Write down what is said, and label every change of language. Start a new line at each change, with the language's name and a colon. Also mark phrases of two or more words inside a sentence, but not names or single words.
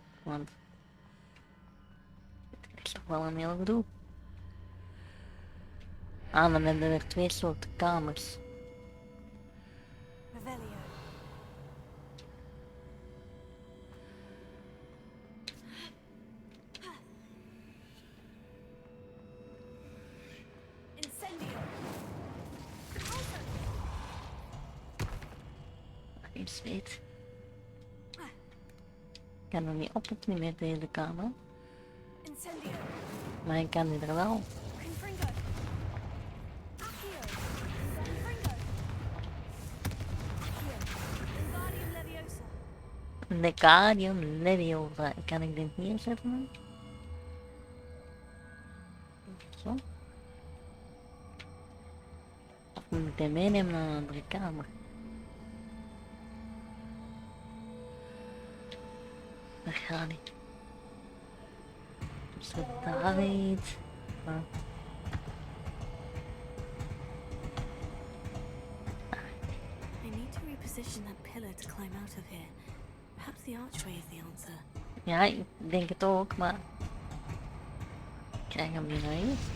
Dutch: Want het is toch wel een heel gedoe. Ah, dan hebben we er 2 soorten kamers. Revelio. Incendio. Geen zweet. Ik kan er niet op of niet met deze kamer. Incendio. Maar ik kan die er wel. Confringo. Accio. Confringo. Accio. Wingardium Leviosa. Wingardium Leviosa. Kan ik dit hier zetten dan? Zo. Of moet ik dit meenemen naar een andere kamer? Dat gaat niet. Dus dat daar niet. Maar...
English: I need to reposition that pillar to climb out of here. Perhaps the archway is the answer.
Dutch: Ja, ik denk het ook, maar... Ik krijg hem niet naar hier.